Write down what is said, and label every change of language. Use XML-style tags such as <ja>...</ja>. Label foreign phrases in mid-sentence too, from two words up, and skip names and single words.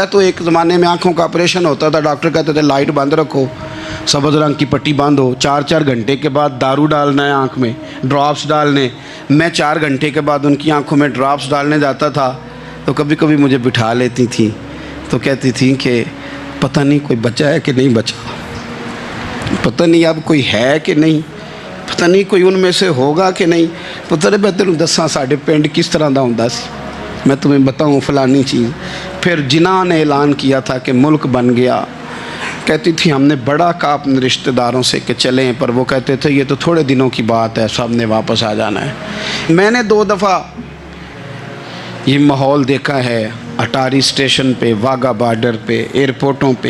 <ur>تو ایک زمانے میں آنکھوں کا آپریشن ہوتا تھا، ڈاکٹر کہتے تھے لائٹ بند رکھو، سبز رنگ کی پٹی باندھو، 4-4 گھنٹے کے بعد دارو ڈالنا ہے آنکھ میں، ڈراپس ڈالنے. میں 4 گھنٹے کے بعد ان کی آنکھوں میں ڈراپس ڈالنے جاتا تھا تو کبھی کبھی مجھے بٹھا لیتی تھی، تو کہتی تھی کہ پتا نہیں کوئی بچا ہے کہ نہیں بچا. پتہ نہیں اب کوئی ہے کہ نہیں, پتہ نہیں کوئی ان میں سے ہوگا کہ نہیں.</ur> <pa>پتہ نہیں میں تینوں دساں ساڈے پنڈ کس طرح دا ہوندا سی,</pa> <ur>میں تمہیں بتاؤں فلانی چیز. پھر جناح نے اعلان کیا تھا کہ ملک بن گیا, کہتی تھی ہم نے بڑا کہا اپنے رشتہ داروں سے کہ چلیں, پر وہ کہتے تھے یہ تو تھوڑے دنوں کی بات ہے, سب نے واپس آ جانا ہے. میں نے 2 دفعہ یہ ماحول دیکھا ہے اٹاری اسٹیشن پہ, واگا بارڈر پہ, ایئرپورٹوں پہ.</ur>